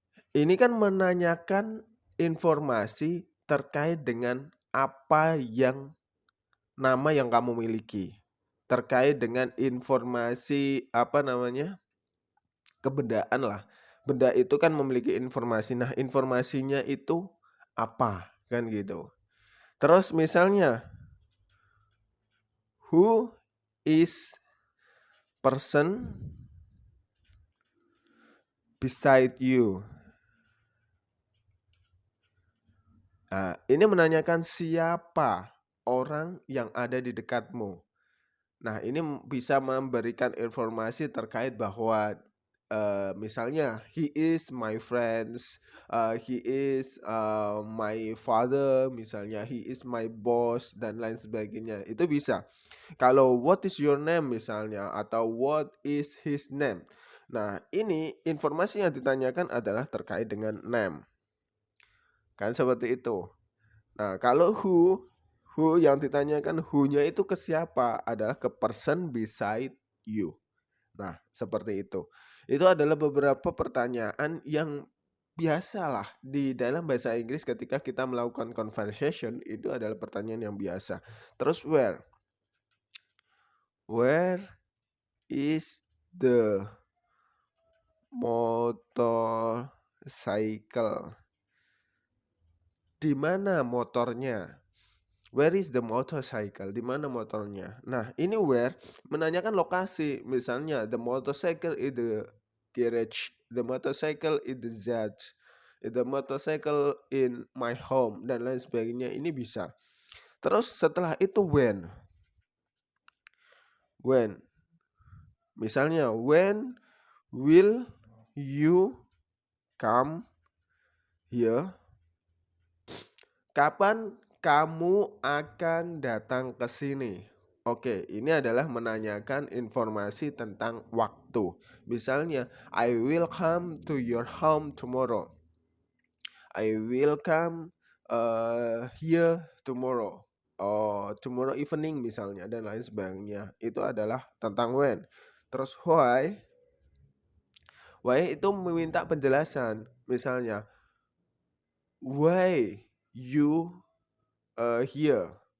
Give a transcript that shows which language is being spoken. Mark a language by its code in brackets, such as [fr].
[id] Ini kan menanyakan informasi terkait dengan apa yang nama yang kamu miliki. Terkait dengan informasi kebendaan lah. Benda itu kan memiliki informasi. Nah, informasinya itu apa? Kan gitu. Terus misalnya [en] who is person beside you? [id] Nah, ini menanyakan siapa orang yang ada di dekatmu. Nah, ini bisa memberikan informasi terkait bahwa misalnya [en] he is my friends, he is my father, [id] misalnya [en] he is my boss [id] dan lain sebagainya. Itu bisa. Kalau [en] what is your name [id] misalnya atau [en] what is his name. [id] Nah, ini informasi yang ditanyakan adalah terkait dengan name. Kan seperti itu. Nah, kalau who yang ditanyakan who-nya itu ke siapa adalah ke [en] person beside you. [id] Nah, seperti itu. Itu adalah beberapa pertanyaan yang biasalah di dalam bahasa Inggris ketika kita melakukan conversation, itu adalah pertanyaan yang biasa. Terus where? [en] Where is the motorcycle? [id] Di mana motornya? [en] Where is the motorcycle? [id] Di mana motornya? Nah, ini where menanyakan lokasi. Misalnya, [en] the motorcycle is the garage, the motorcycle is the judge, the motorcycle in my home, [id] dan lain sebagainya. Ini bisa. Terus setelah itu when. [en] When. [id] Misalnya, [en] when will you come here? [id] Kapan kamu akan datang ke sini? Oke, ini adalah menanyakan informasi tentang waktu. Misalnya, [en] I will come to your home tomorrow. I will come here tomorrow. Oh, tomorrow evening [id] misalnya dan lain sebagainya. Itu adalah tentang when. Terus why? Why itu meminta penjelasan. [en] Misalnya, why you here?